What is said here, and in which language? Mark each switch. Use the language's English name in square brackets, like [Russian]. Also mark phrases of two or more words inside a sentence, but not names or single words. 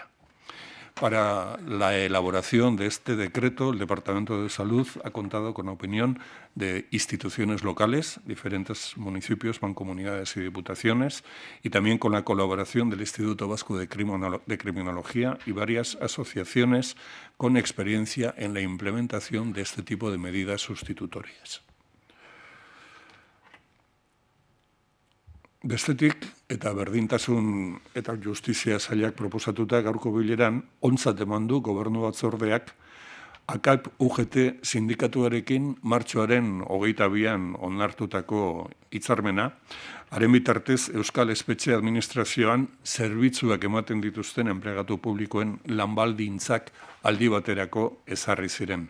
[Spanish] Para la elaboración de este decreto, el Departamento de Salud ha contado con la opinión de instituciones locales, diferentes municipios, mancomunidades y diputaciones, y también con la colaboración del Instituto Vasco de Criminología y varias asociaciones con experiencia en la implementación de este tipo de medidas sustitutorias. [Basque] Bestetik, eta berdintasun eta justizia sailak proposatuta gaurko bileran, ontzat eman du gobernu batzordeak AKAIP UGT sindikatuarekin martxoaren 22an onartutako hitzarmena, haren bitartez Euskal Espetxe Administrazioan zerbitzuak ematen dituzten enplegatu publikoen lanbaldintzak aldi baterako ezarri ziren.